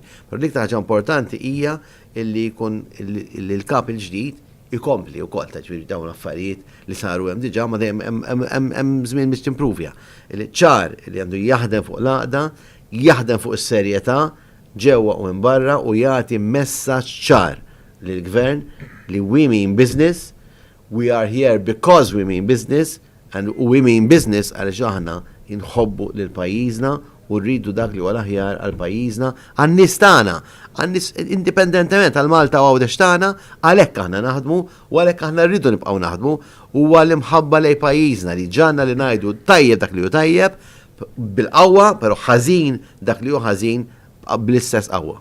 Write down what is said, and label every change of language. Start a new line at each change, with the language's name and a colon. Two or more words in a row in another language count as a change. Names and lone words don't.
Maltese: Però l-iktar ħaġa importanti hija li jkun il-kap il-ġdid ikompli wkoll ta' ġifieri dawn affarijiet li saru hemm diġà ma dejjem hemm żmien biex timprovja. Il-ċar li għandu jaħdem fuq l-għaqda, jaħdem fuq is-serjetà ġewwa u minn barra u jagħti messaġġ ċar lill-gvern li
English: we mean business, we are here because we mean business, and we mean business
Maltese: għaliex aħna inħobbu lil pajjiżna u rridu dak li huwa aħjar għal pajjiżna, għan-nies tagħna, indipendentement għal Malta u Għawdex tagħna, għalhekk aħna naħdmu u għalhekk aħna rridu nibqgħu naħdmu u għal imħabba lej pajjiżna li ġanna li ngħidu tajjeb dak li hu tajjeb bil-qawwa, però ħażin dak li hu ħażin bl-istess qawwa.